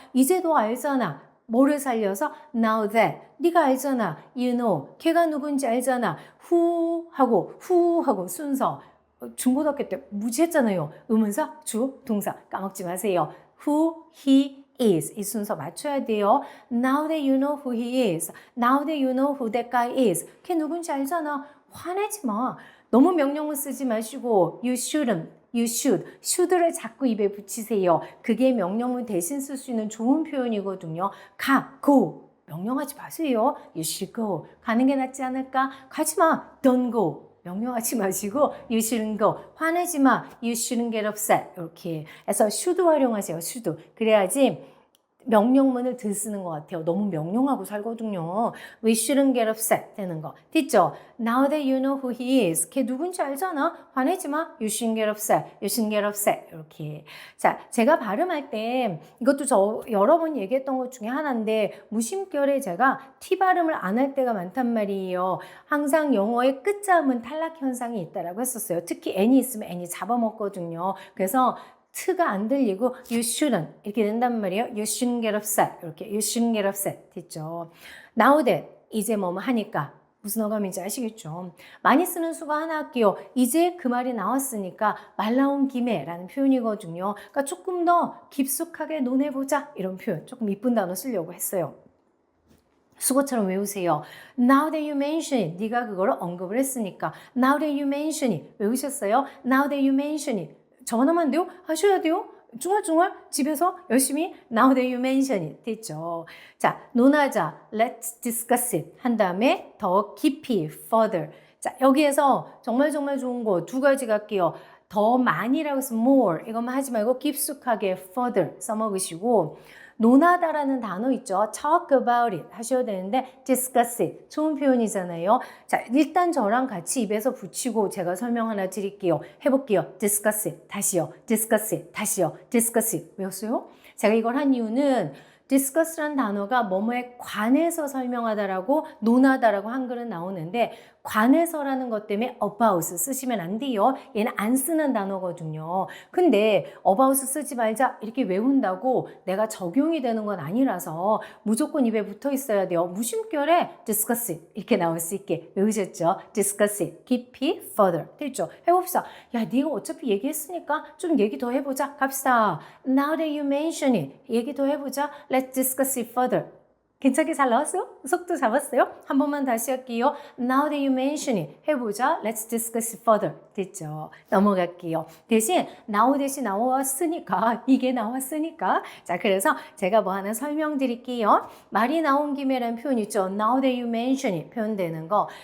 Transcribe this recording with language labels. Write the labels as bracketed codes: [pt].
[ko] 이제 너 알잖아. 뭐를 살려서 [en] now that [ko] 네가 알잖아. [en] you know. [ko] 걔가 누군지 알잖아. who 하고 순서. 중고등학교 때 무지했잖아요. 의문사, 주, 동사 까먹지 마세요. [en] who, he, is [ko] 이 순서 맞춰야 돼요. [en] Now that you know who he is. Now that you know who that guy is. [ko] 걔 누군지 알잖아. 화내지 마. 너무 명령을 쓰지 마시고 [en] you shouldn't. You should. [ko] should를 자꾸 입에 붙이세요. 그게 명령문 대신 쓸 수 있는 좋은 표현이거든요. [en] 가, go. [ko] 명령하지 마세요. [en] You should go. [ko] 가는 게 낫지 않을까? 가지 마. [en] Don't go. [ko] 명령하지 마시고 [en] you shouldn't go. [ko] 화내지 마. [en] You shouldn't get upset. [ko] 이렇게 해서 should 활용하세요. [en] should. [ko] 그래야지 명령문을 덜 쓰는 것 같아요. 너무 명령하고 살거든요. [en] We shouldn't get upset [ko] 되는 거. 됐죠? [en] Now that you know who he is. [ko] 걔 누군지 알잖아. 화내지 마. [en] You shouldn't get upset. You shouldn't get upset. [ko] 이렇게. 자, 제가 발음할 때 이것도 저 여러 번 얘기했던 것 중에 하나인데 무심결에 제가 T 발음을 안 할 때가 많단 말이에요. 항상 영어의 끝자음은 탈락 현상이 있다라고 했었어요. 특히 N이 있으면 N이 잡아먹거든요. 그래서 트가 안 들리고 [en] you shouldn't [ko] 이렇게 된단 말이에요. [en] You shouldn't get upset [ko] 이렇게 [en] you shouldn't get upset [ko] 됐죠. [en] Now that [ko] 이제 뭐뭐 하니까 무슨 어감인지 아시겠죠? 많이 쓰는 수가 하나 할게요. 이제 그 말이 나왔으니까 말 나온 김에 라는 표현이거든요. 그러니까 조금 더 깊숙하게 논해보자 이런 표현 조금 이쁜 단어 쓰려고 했어요. 수고처럼 외우세요. [en] Now that you mention it [ko] 네가 그거를 언급을 했으니까 [en] Now that you mention it [ko] 외우셨어요? [en] Now that you mention it [ko] 전화만 돼요? 하셔야 돼요? 중얼중얼 집에서 열심히 [en] Now that you mention it [ko] 됐죠. 자, 논하자 [en] Let's discuss it [ko] 한 다음에 더 깊이 further. 자, 여기에서 정말 좋은 거 두 가지 갈게요. 더 많이라고 해서 more 이것만 하지 말고 깊숙하게 further 써먹으시고 논하다라는 단어 있죠. [en] talk about it [ko] 하셔야 되는데 [en] discuss it [ko] 좋은 표현이잖아요. 자, 일단 저랑 같이 입에서 붙이고 제가 설명 하나 드릴게요. 해볼게요. [en] discuss it [ko] 다시요. [en] discuss it 다시요. discuss it [ko] 외웠어요? 제가 이걸 한 이유는 discuss라는 단어가 뭐뭐에 관해서 설명하다라고 논하다라고 한글은 나오는데 관해서라는 것 때문에 about 쓰시면 안 돼요. 얘는 안 쓰는 단어거든요. 근데 about 쓰지 말자 이렇게 외운다고 내가 적용이 되는 건 아니라서 무조건 입에 붙어 있어야 돼요. 무심결에 [en] discuss it [ko] 이렇게 나올 수 있게 외우셨죠? [en] discuss it, [ko] 깊이, [en] further [ko] 됐죠? 해봅시다. 야, 네가 어차피 얘기했으니까 좀 얘기 더 해보자. 갑시다. [en] Now that you mention it [ko] 얘기 더 해보자. [en] Let's discuss it further. [ko] 괜찮게 잘 나왔어요? 속도 잡았어요? 한 번만 다시 할게요. [en] Now that you mention it. [ko] 해보자. [en] Let's discuss further. [ko] 됐죠? 넘어갈게요. 대신 now 대신 나왔으니까 이게 나왔으니까 자 그래서 제가 뭐 하나 설명드릴게요. 말이 나온 김에라는 표현 있죠. [en] Now that you mention it [ko] 표현되는 거.